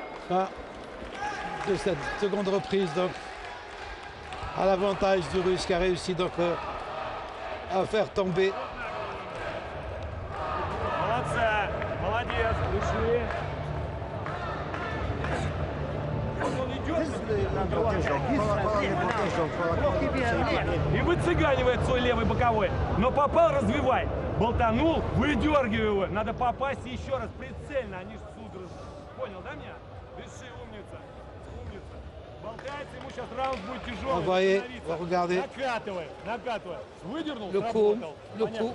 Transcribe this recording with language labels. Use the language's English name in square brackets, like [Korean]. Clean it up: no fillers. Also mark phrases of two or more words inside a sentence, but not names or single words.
[French] Fin de cette seconde reprise, donc à l'avantage du Russe qui a réussi donc à faire tomber. [Russian] Молодца, молодец, души. Он идет, и выцыганивает свой левый боковой. Но попал, развивай. Болтанул, выдергивай его. Надо попасть еще раз прицельно, они же судорожно. Понял, да меня? Дыши, умница. Умница. Болтается, ему сейчас раунд будет тяжелый. [French] Vous voyez, regardez. [Russian] Накатывай, накатывай. Выдернул, [French] Le coup [Russian] сработал.